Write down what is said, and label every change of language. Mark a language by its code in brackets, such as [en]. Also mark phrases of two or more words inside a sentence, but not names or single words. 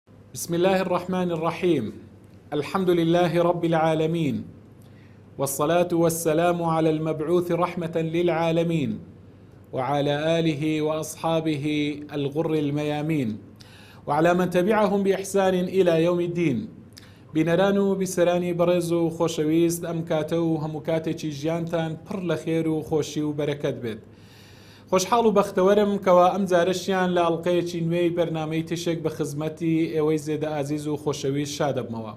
[ar] بسم الله الرحمن الرحيم. الحمد لله رب العالمين، والصلاة والسلام على المبعوث رحمة للعالمين، وعلى آله وأصحابه الغر الميامين، وعلى من تبعهم بإحسان إلى يوم الدين. [ckb] بنرانو بسراني برزو خوشويست أم كاتو همكاتي جيانتان پر لخيرو خوشيو بركت بيت. خۆشحاڵ و بەختەوەرم کەوا ئەم جارەشیان لە ئەڵلقەیەکی نوێی بەرنامەی تشێک بە خزمەتی ئێوەی زێدە ئازیز و خۆشەویست شادەبمەوە.